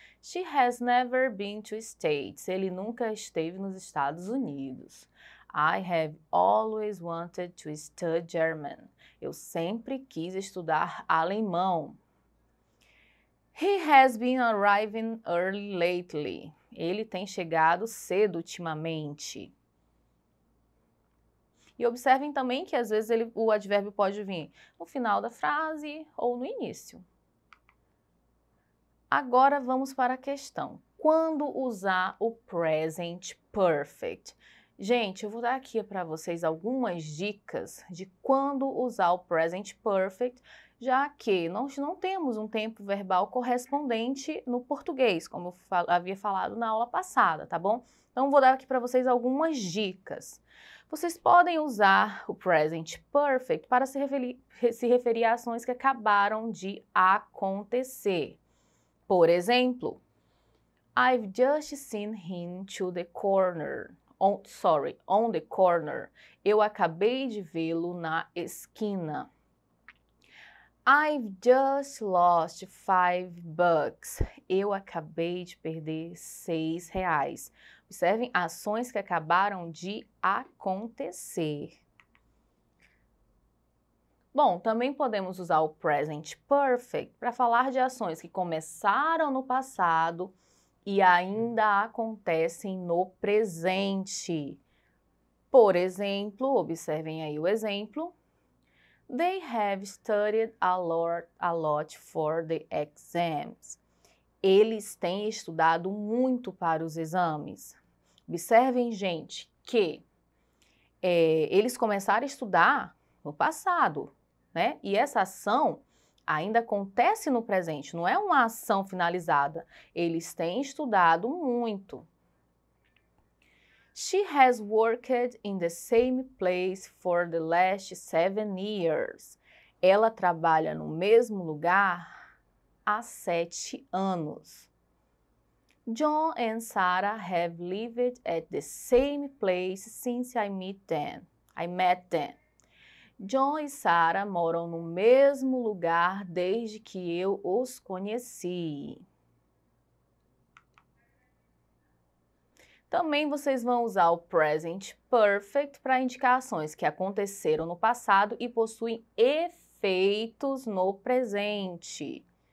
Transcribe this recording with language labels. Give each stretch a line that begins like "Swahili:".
English: She has never been to States.
Portuguese: Ele nunca esteve nos Estados Unidos.
English: I have always wanted to study German.
Portuguese: Eu sempre quis estudar alemão.
English: He has been arriving early lately.
Portuguese: Ele tem chegado cedo ultimamente. E observem também que às vezes o advérbio pode vir no final da frase ou no início. Agora vamos para a questão. Quando usar o present perfect? Gente, eu vou dar aqui para vocês algumas dicas de quando usar o present perfect, já que nós não temos um tempo verbal correspondente no português, como eu havia falado na aula passada, tá bom? Então, vou dar aqui para vocês algumas dicas. Vocês podem usar o present perfect para se referir a ações que acabaram de acontecer.
English: Por exemplo, I've just seen him to the corner. On the corner.
Portuguese: Eu acabei de vê-lo na esquina.
English: I've just lost $5.
Portuguese: Eu acabei de perder R$6. Observem ações que acabaram de acontecer. Bom, também podemos usar o present perfect para falar de ações que começaram no passado e ainda acontecem no presente. Por exemplo, observem aí o exemplo.
English: They have studied a lot for the exams.
Portuguese: Eles têm estudado muito para os exames. Observem, gente, que eles começaram a estudar no passado, né? E essa ação ainda acontece no presente, não é uma ação finalizada. Eles têm estudado muito.
English: She has worked in the same place for the last 7 years.
Portuguese: Ela trabalha no mesmo lugar há 7 anos.
English: John and Sarah have lived at the same place since I met them.
Portuguese: John e Sarah moram no mesmo lugar desde que eu os conheci. Também vocês vão usar o present perfect para indicar ações que aconteceram no passado e possuem efeitos no presente.